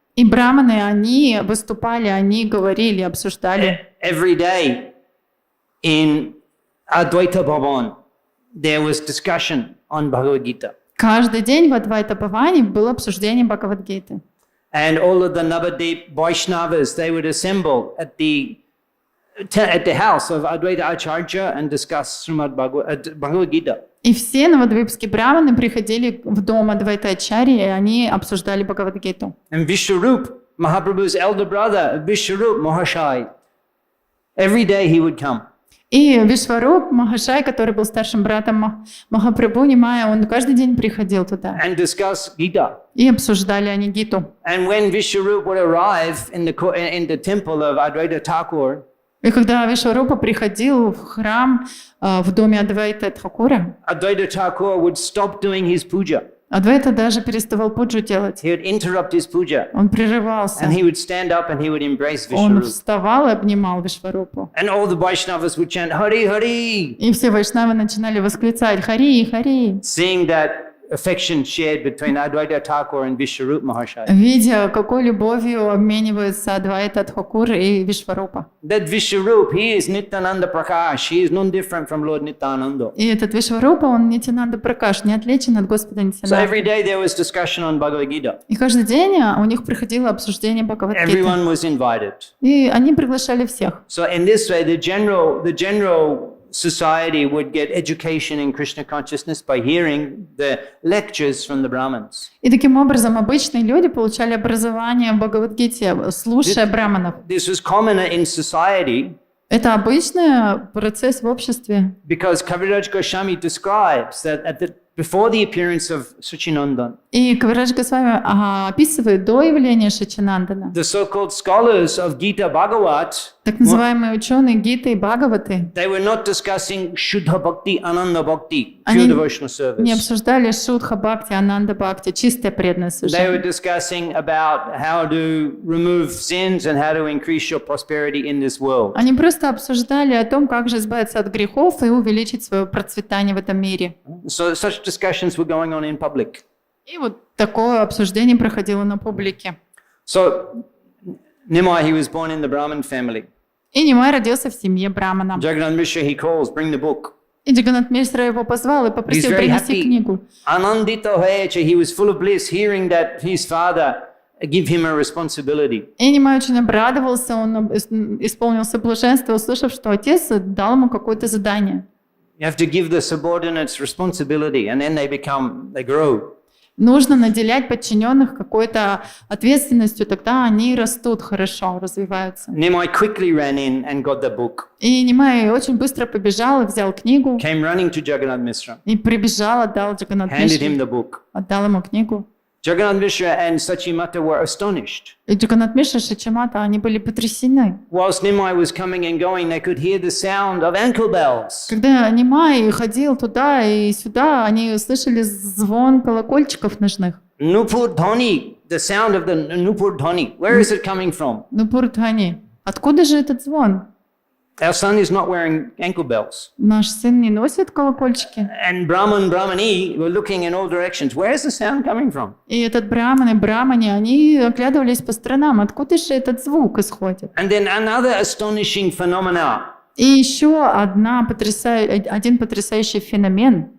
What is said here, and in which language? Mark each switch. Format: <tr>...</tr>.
<ru>И браманы, они выступали, они говорили, обсуждали.</ru> <en>Every day in Advaita Bhavan, there was discussion on Bhagavad Gita.</en> <ru>Каждый день в Адвайта-Бхаване было обсуждение Бхагавад-гиты.</ru> <en>And all of the Navadip Vaishnavas, they would assemble at the house of Advaita Acharya and discuss Śrīmad-Bhāgavatam Gita.</en> <ru>И все новодвипские браманы приходили в дом Адвайта-ачарьи, и они обсуждали Бхагавад-гиту.</ru> <en>And Vishwarup, Mahaprabhu's elder brother, Vishwarup Mahashai, every day he would come.</en> <ru>И Вишваруп Махашай, который был старшим братом Махапрабху Нимая, он каждый день приходил туда.</ru> <en>And discuss Gita.</en> <ru>И обсуждали они Гиту.</ru> <en>And when Vishwarup would arrive in the temple of Advaita Thakur,</en> <ru>И когда Вишварупа приходил в храм в доме Адвайта Тхакура,</ru> <en>Advaita Thakur would stop doing his puja.</en> <ru>Адвайта даже переставал пуджу делать.</ru> <en>He would interrupt his puja.</en> <ru>Он прерывался.</ru> <en>And he would stand up and he would embrace</en> <ru>Он</ru> <en>Vishwarup.</en> <ru>вставал и обнимал Вишварупу.</ru> <en>And all the Vaishnavas would chant Hari Hari,</en> <ru>И все вайшнавы начинали восклицать «Хари, Хари»,</ru> <en>seeing that affection shared between Advaita Thakur and Vishwarup Mahashaya.</en> <ru>видя, какой любовью обмениваются Адвайта Тхакур и Вишварупа.</ru> <en>That Vishwarup, he is Nityananda Prakash. He is no different from Lord Nityananda.</en> <ru>И этот Вишварупа, он Нитянанда Пракаш, не отличен от Господа</ru> <en>So every</en> <ru>Нитянанды.</ru> <en>day there was discussion on Bhagavad Gita.</en> <ru>И каждый день у них проходило обсуждение Бхагавад-гиты.</ru> <en>Everyone was invited.</en> <ru>И они приглашали всех.</ru> <en>So in this way, the general society would get education in Krishna consciousness by hearing the lectures from the Brahmins.</en> <ru>И таким образом обычные люди получали образование в Бхагавад-гите, слушая браманов.</ru> <en>This was common in society</en> <ru>Это обычный процесс в обществе.</ru> <en>because Kaviraj Goswami describes that before the appearance of Sachinandan,</en> <ru>И Кавирадж Госвами описывает до явления Шачинандана.</ru> <en>the so-called scholars of Gita Bhagavat,</en> <ru>Так называемые ученые Гиты и Бхагаваты,</ru> <en>They were not discussing Shuddha Bhakti, Ananda Bhakti, pure</en> <ru>они</ru> <en>devotional</en> <ru>не</ru> <en>service.</en> <ru>обсуждали Шудха Бхакти, Ананда Бхакти, чистое преданное</ru> <en>They were</en> <ru>служение.</ru> <en>discussing about how to remove sins and how to increase your prosperity in this world.</en> <ru>Они просто обсуждали о том, как же избавиться от грехов и увеличить свое процветание в этом мире.</ru> <en>So such discussions were going on in public.</en> <ru>И вот такое обсуждение проходило на публике.</ru> <en>So Nimai, he was born in the Brahmin family.</en> <ru>И Нимай родился в семье Брамана.</ru> <en>Jagannath Mishra, he calls, bring the book.</en> <ru>И Джаганнат Мишра его позвал и</ru> <en>He's</en> <ru>попросил</ru> <en>very</en> <ru>принести</ru> <en>happy.</en> <ru>книгу.</ru> <bn>Anandita hoyeche,</bn> <en>he was full of bliss, hearing that his father give him a responsibility.</en> <ru>И Нимай очень обрадовался, он исполнился блаженства, услышав, что отец дал ему какое-то задание.</ru> <en>You have to give the subordinates responsibility, and then they grow.</en> <ru>Нужно наделять подчиненных какой-то ответственностью, тогда они растут хорошо, развиваются.</ru> <en>Nimai quickly ran in and got the book.</en> <ru>И Нимай очень быстро побежал и взял книгу,</ru> <en>Came running to Jagannath Mishra,</en> <ru>и прибежал, отдал Джаганнат</ru> <en>handed him</en> <ru>Мишре,</ru> <en>the book.</en> <ru>отдал ему книгу.</ru> <en>Jagannath Mishra and Sachimata were astonished.</en> <ru>И Джаганнат Мишра и Шичамата, они были потрясены.</ru> <en>Whilst Nimai was coming and going, they could hear the sound of ankle bells.</en> <ru>Когда Нимай ходил туда и сюда, они услышали звон колокольчиков ножных.</ru> <en>Nupur Dhani, the sound of the Nupur Dhani. Where is it coming from?</en> <ru>Ну, Пурдхани, откуда же этот звон?</ru> <en>Our son is not wearing ankle bells.</en> <ru>Наш сын не носит колокольчики.</ru> <en>And Brahmani were looking in all directions. Where is the sound coming from?</en> <ru>И этот Браман и Брамани, они оглядывались по сторонам, откуда же этот звук исходит.</ru> <en>And then another astonishing phenomena.</en> <ru>И еще один потрясающий феномен.</ru>